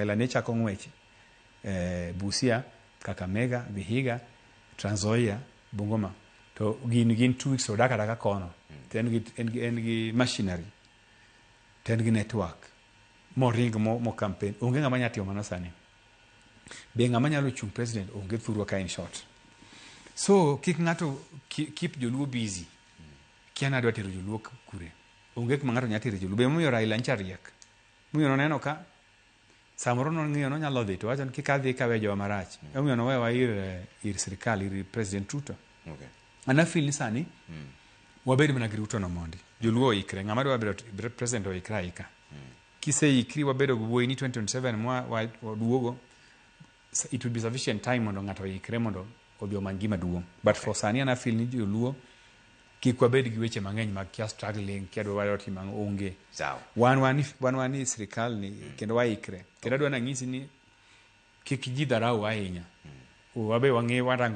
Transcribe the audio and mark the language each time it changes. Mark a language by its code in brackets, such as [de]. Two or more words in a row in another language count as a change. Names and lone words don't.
[luo] Raila ne chako ng'wech Busia, Kakamega, Vihiga, Trans Nzoia, Bungoma. To gin 2 weeks odak adaka kono. En gi machinery. En gi network. Moring mo campaign. Onge ng'ama nyalo timo mano sani. Be ng'ama nyalo chung president onge thurwa ka [en] in short. [luo] So kik ng'ato keep joluo busy. Kia nadwa tero joluo kure. Onge kuma ng'ato nyalo tero joluo. Be momiyo Raila ncha riek. Momiyo noneno ka samoro nong'iyo nonyalo dhi to wacho ni kik adhi kawe jowa marach. Momiyo nowewa ir sirikal ir president Ruto. Okay. Ana feel ni sani wabed mana gi Ruto no mondi. Joluo oikre. Ng'ama dwa bedo president oikra ika. Kiseikri wabedo gi wuoyi ni 2027 waduogo. [en] It will be sufficient time [luo] mondo ng'ato oikre mondo odhi omany gima duong'. But for sani ana feel ni joluo kik wabed gi weche mang'eny mag kia struggling kia dwa timo onge. Sawa. Wan ni sirikal ni kendo waikre. Kendo adwa nang'isi ni kik ji dharau ahinya. Wabe warango mbele.